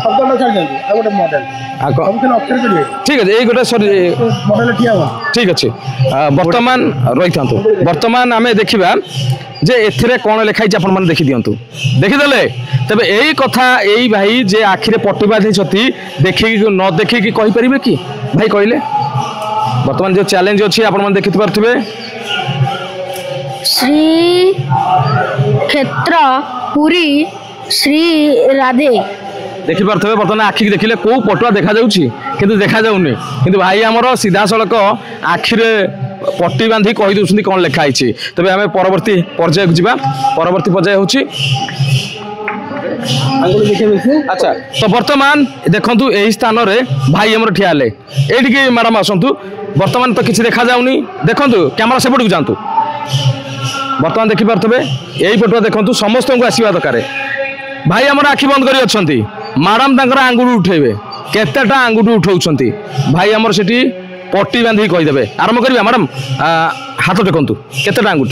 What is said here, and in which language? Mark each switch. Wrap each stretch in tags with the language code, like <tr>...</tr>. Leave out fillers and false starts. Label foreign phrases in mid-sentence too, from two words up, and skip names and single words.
<or>ଠିକ୍ ଅଛି ଏଇ ଗୋଟେ ସରି ଠିକ୍ ଅଛି ବର୍ତ୍ତମାନ ରହିଥାନ୍ତୁ ବର୍ତ୍ତମାନ ଆମେ ଦେଖିବା ଯେ ଏଥିରେ କ'ଣ ଲେଖା ହେଇଛି ଆପଣମାନେ ଦେଖିଦିଅନ୍ତୁ ଦେଖିଦେଲେ ତେବେ ଏଇ କଥା ଏଇ ଭାଇ ଯେ ଆଖିରେ ପଟି ବାନ୍ଧିଛନ୍ତି ଦେଖିକି ନ ଦେଖିକି କହିପାରିବେ କି ଭାଇ କହିଲେ ବର୍ତ୍ତମାନ ଯେଉଁ ଚ୍ୟାଲେଞ୍ଜ ଅଛି ଆପଣମାନେ ଦେଖିପାରୁଥିବେ श्री क्षेत्र पुरी श्री राधे ଦେଖିପାରୁଥିବେ ବର୍ତ୍ତମାନ ଆଖିକି ଦେଖିଲେ କେଉଁ ପଟୁଆ ଦେଖାଯାଉଛି କିନ୍ତୁ ଦେଖାଯାଉନି କିନ୍ତୁ ଭାଇ ଆମର ସିଧାସଳଖ ଆଖିରେ ପଟି ବାନ୍ଧି କହିଦେଉଛନ୍ତି କ'ଣ ଲେଖା ହେଇଛି ତେବେ ଆମେ ପରବର୍ତ୍ତୀ ପର୍ଯ୍ୟାୟକୁ ଯିବା ପରବର୍ତ୍ତୀ ପର୍ଯ୍ୟାୟ ହେଉଛି ଆଚ୍ଛା ତ ବର୍ତ୍ତମାନ ଦେଖନ୍ତୁ ଏହି ସ୍ଥାନରେ ଭାଇ ଆମର ଠିଆ ହେଲେ ଏଇଠିକି ମ୍ୟାଡ଼ାମ୍ ଆସନ୍ତୁ ବର୍ତ୍ତମାନ ତ କିଛି ଦେଖାଯାଉନି ଦେଖନ୍ତୁ କ୍ୟାମେରା ସେପଟକୁ ଯାଆନ୍ତୁ ବର୍ତ୍ତମାନ ଦେଖିପାରୁଥିବେ ଏଇ ପଟୁଆ ଦେଖନ୍ତୁ ସମସ୍ତଙ୍କୁ ଆସିବା ଦରକାର ଭାଇ ଆମର ଆଖି ବନ୍ଦ କରି ଅଛନ୍ତି ମ୍ୟାଡ଼ାମ୍ ତାଙ୍କର ଆଙ୍ଗୁଠି ଉଠେଇବେ କେତେଟା ଆଙ୍ଗୁଠି ଉଠାଉଛନ୍ତି ଭାଇ ଆମର ସେଠି ପଟି ବାନ୍ଧିକି କହିଦେବେ ଆରମ୍ଭ କରିବା ମ୍ୟାଡ଼ାମ୍ ହାତ ଦେଖନ୍ତୁ କେତେଟା ଆଙ୍ଗୁଠି</or>